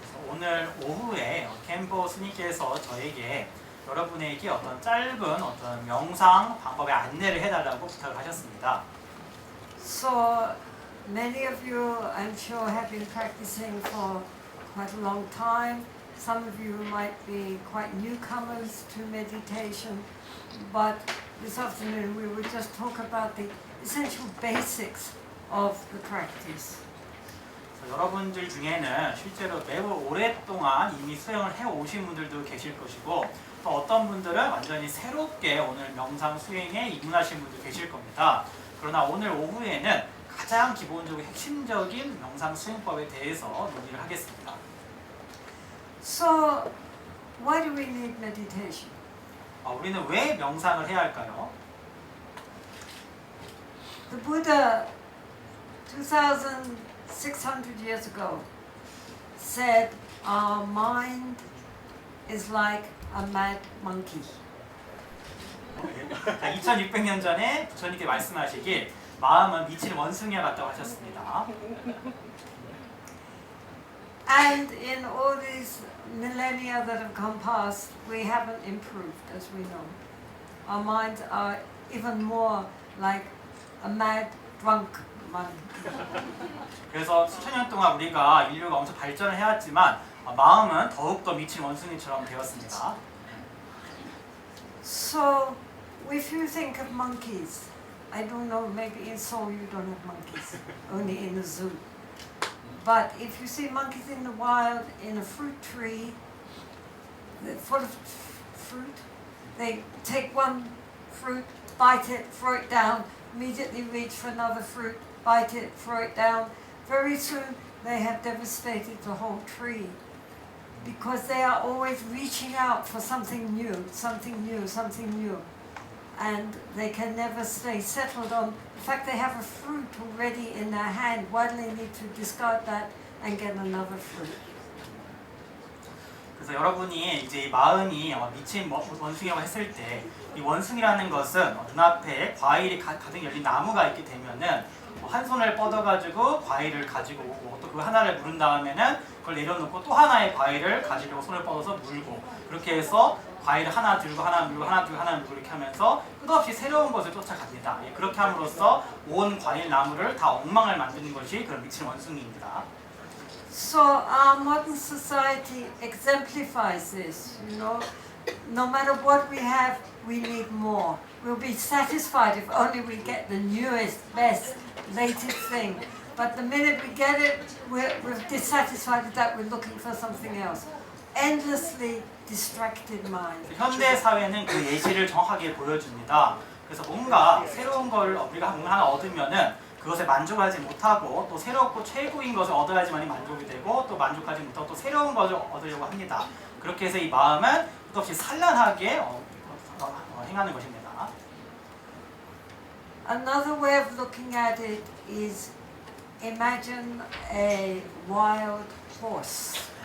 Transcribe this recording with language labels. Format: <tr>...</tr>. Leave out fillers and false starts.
<ko>오늘 오후에 캠보 스님께서 저에게 여러분에게 어떤 짧은 어떤 명상 방법의 안내를 해달라고 부탁을 하셨습니다.</ko> <en>So many of you, I'm sure, have been practicing for quite a long time. Some of you might be quite newcomers to meditation, but this afternoon we will just talk about the essential basics of the practice.</en> <ko>여러분들 중에는 실제로 매우 오랫동안 이미 수행을 해오신 분들도 계실 것이고 또 어떤 분들은 완전히 새롭게 오늘 명상 수행에 입문하신 분도 계실 겁니다. 그러나 오늘 오후에는 가장 기본적이고 핵심적인 명상 수행법에 대해서 논의를 하겠습니다.</ko> <en>So, why do we need meditation?</en> <ko>우리는 왜 명상을 해야 할까요?</ko> <en>The Buddha, 2,600 years ago, said our mind is like a mad monkey.</en> <ko>2600년 전에 부처님께 말씀하시길 마음은 미친 원숭이와 같다고 하셨습니다.</ko> <en>And in all these millennia that have come past, we haven't improved, as we know. Our minds are even more like a mad drunk monkey.</en> <ko>그래서 수천 년 동안 우리가 인류가 엄청 발전을 해왔지만 마음은 더욱더 미친 원숭이처럼 되었습니다.</ko> <en>So, if you think of monkeys, I don't know, maybe in Seoul you don't have monkeys, only in the zoo. But if you see monkeys in the wild, in a fruit tree, they're full of fruit, they take one fruit, bite it, throw it down, immediately reach for another fruit, bite it, throw it down. Very soon they have devastated the whole tree because they are always reaching out for something new, something new, something new. And they can never stay settled on. In fact, they have a fruit already in their hand. Why do they need to discard that and get another fruit?</en> <ko>그래서 여러분이 이제 이 마음이 미친 원숭이라고 했을 때 이 원숭이라는 것은 눈앞에 과일이 가득 열린 나무가 있게 되면은 한 손을 뻗어가지고 과일을 가지고 오고 또 그 하나를 물은 다음에는 그걸 내려놓고 또 하나의 과일을 가지려고 손을 뻗어서 물고 그렇게 해서 과일을 하나 들고 하나 물고 하나 들고 하나 물고 이렇게 하면서 끝없이 새로운 것을 쫓아갑니다. 그렇게 함으로써 온 과일 나무를 다 엉망을 만드는 것이 그런 미친 원숭이입니다.</ko> <en>So our modern society exemplifies this, you know. No matter what we have, we need more. We'll be satisfied if only we get the newest, best, latest thing. But the minute we get it, we're dissatisfied with that, we're looking for something else. Endlessly distracted mind.</en> <ko>현대 사회는 그 예시를 정확하게 보여줍니다. 그래서 뭔가 새로운 걸 우리가 뭔가 하나 얻으면은 그것에 만족하지 못하고 또 새롭고 최고인 것을 얻어야지만이 만족이 되고 또 만족하지 못하고 또 새로운 것을 얻으려고 합니다. 그렇게 해서 이 마음은 끝없이 산란하게 행하는 것입니다.</ko> <en>Another way of looking at it is imagine a wild horse.</en>